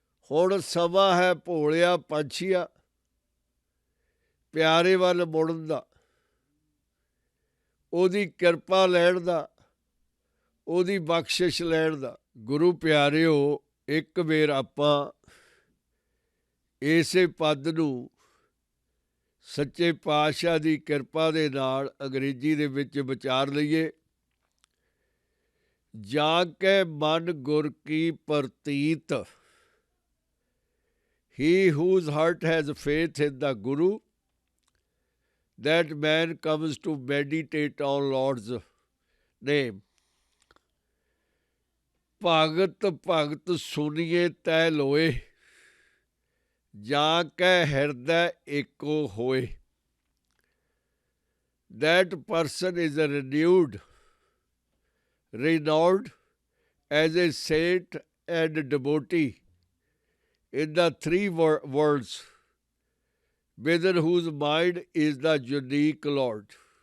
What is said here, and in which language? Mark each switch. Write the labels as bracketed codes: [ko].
[pa] ਹੁਣ ਸਮਾਂ ਹੈ ਭੋਲਿਆ ਪੰਛੀਆ ਪਿਆਰੇ ਵੱਲ ਮੁੜਨ ਦਾ, ਉਹਦੀ ਕਿਰਪਾ ਲੈਣ ਦਾ, ਉਹਦੀ ਬਖਸ਼ਿਸ਼ ਲੈਣ ਦਾ। ਗੁਰੂ ਪਿਆਰਿਓ, ਇੱਕ ਵਾਰ ਆਪਾਂ ਇਸੇ ਪਦ ਨੂੰ ਸੱਚੇ ਪਾਤਸ਼ਾਹ ਦੀ ਕਿਰਪਾ ਦੇ ਨਾਲ ਅੰਗਰੇਜ਼ੀ ਦੇ ਵਿੱਚ ਵਿਚਾਰ ਲਈਏ। ਜਾ ਕੇ ਮਨ ਗੁਰ ਕੀ ਪ੍ਰਤੀਤ, [en] he whose heart has faith in the Guru, that man comes to meditate on Lord's name. [pa] ਭਗਤ ਭਗਤ ਸੁਨੀਏ ਤੈ ਲੋਏ, ਜਾਂ ਕੈ ਹਿਰਦੈ ਏਕੋ ਹੋਏ। [en] That person is renowned as a saint and devotee in the three worlds, within whose mind is the unique Lord.